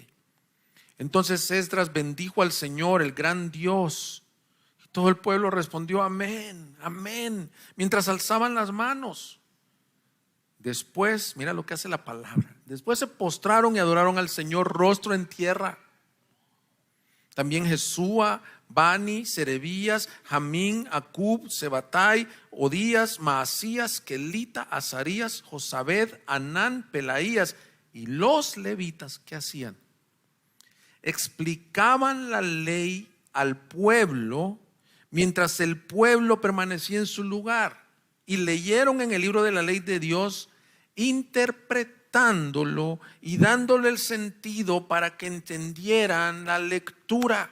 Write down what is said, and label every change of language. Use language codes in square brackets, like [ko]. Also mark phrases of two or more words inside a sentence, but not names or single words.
[es] Entonces Esdras bendijo al Señor, el gran Dios, y todo el pueblo respondió amén, amén, mientras alzaban las manos. Después, mira lo que hace la palabra, después se postraron y adoraron al Señor rostro en tierra. También Jesúa, Bani, Serebías, Jamín, Acub, Sebatai, Odías, Maasías, Kelita, Azarías, Josabed, Anán, Pelaías y los levitas, ¿qué hacían? Explicaban la ley al pueblo mientras el pueblo permanecía en su lugar, y leyeron en el libro de la ley de Dios, interpretándolo y dándole el sentido para que entendieran la lectura.